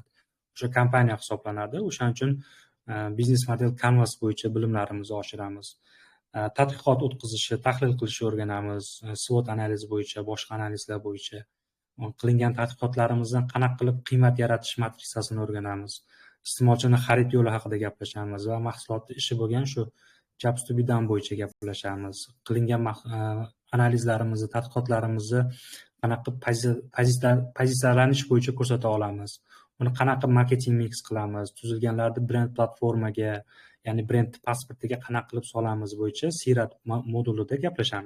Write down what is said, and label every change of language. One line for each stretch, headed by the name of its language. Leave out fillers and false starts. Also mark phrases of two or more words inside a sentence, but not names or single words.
Uzbek: O'sha kompaniya hisoblanadi. O'shaning uchun biznes
English: model canvas
Uzbek: bo'yicha bilimlarimizni oshiramiz. Tadqiqot o'tkazishni, tahlil qilishni o'rganamiz. SWOT analiz bo'yicha, boshqa analizlar bo'yicha qilingan tadqiqotlarimizdan qanaqa qilib qiymat yaratish matrisasini o'rganamiz. Iste'molchini xarid yo'li haqida gaplashamiz va mahsulotni ishi bo'lgan shu
English: jobs to be done
Uzbek: bo'yicha gaplashamiz. Qilingan analizlarimizni, tadqiqotlarimizni qanaqa pozitsiyalanish bo'yicha ko'rsata olamiz. Uni qanaqa
English: marketing mix
Uzbek: qilamiz, tuzilganlarni brend platformaga, ya'ni brend pasportiga qanaqa qilib solamiz bo'yicha siyrat modulida gaplashamiz.